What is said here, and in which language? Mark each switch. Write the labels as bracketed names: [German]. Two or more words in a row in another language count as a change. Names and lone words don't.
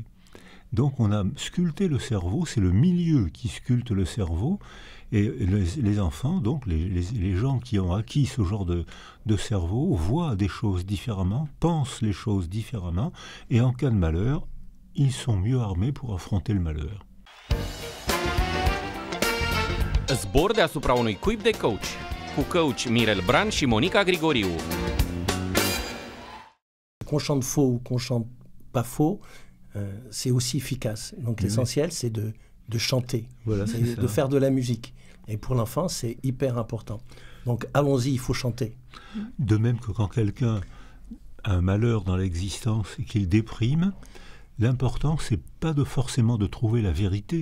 [French] Donc on a sculpté le cerveau, c'est le milieu qui sculpte le cerveau, et les enfants, donc les gens qui ont acquis ce genre de cerveau, voient des choses différemment, pensent les choses différemment, et en cas de malheur, ils sont mieux armés pour affronter le malheur. [Romanian] Zbor deasupra unui cuib de coach, cu coach Mirel Bran și Monica Grigoriu. [French] Qu'on chante faux ou qu'on chante pas faux, c'est aussi efficace. Donc l'essentiel, c'est de chanter, voilà, de faire de la musique. Et pour l'enfant, c'est hyper important. Donc allons-y, il faut chanter. De même que quand quelqu'un a un malheur dans l'existence et qu'il déprime, l'important, c'est pas forcément de trouver la vérité.